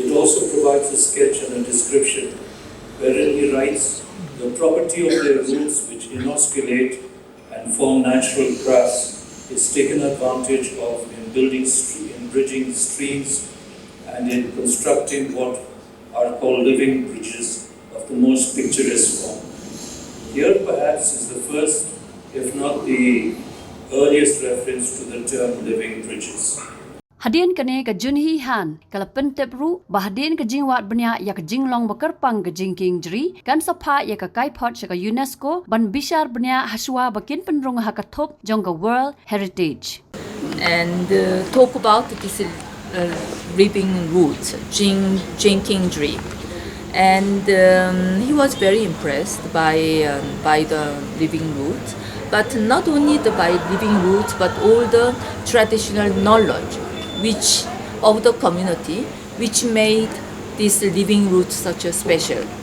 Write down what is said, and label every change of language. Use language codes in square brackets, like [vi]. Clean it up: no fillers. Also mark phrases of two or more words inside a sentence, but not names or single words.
[en] It also provides a sketch and a description wherein he writes, "The property of their roots which inosculate and form natural grass is taken advantage of in bridging streams and in constructing what are called living bridges of the most picturesque form." Here perhaps is the first, if not the earliest reference to the term living bridges. [kha] Hadin kane ka Junhi Han kala pentepru bahadin ka jingwat benya ya ka jinglong bakerpang ka Jingkieng jeri kan sapa ya ka kaipot ka UNESCO ban bishar benya haswa bakin Pynrung ha ka Thup jong ka [en] World Heritage. And talk about this living root, Jingkieng jeri. And he was very impressed by the living root, but not only by living roots, but all the traditional knowledge which of the community, which made this living root such a special.